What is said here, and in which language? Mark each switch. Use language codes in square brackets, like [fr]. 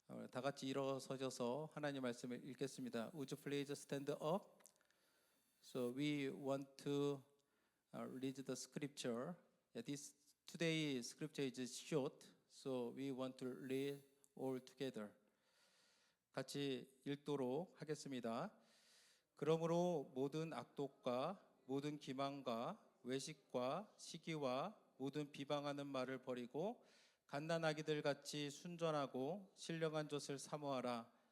[ko] 다 같이 일어서셔서 하나님 말씀을 읽겠습니다. [en] Would you please stand up? So we want to read the scripture. Today's scripture is short, so we want to read all together. [ko] 같이 읽도록 하겠습니다. 그러므로 모든 악독과 모든 기망과 외식과 시기와 모든 비방하는 말을 버리고 갓난아기들 같이 순전하고 신령한 젖을 사모하라.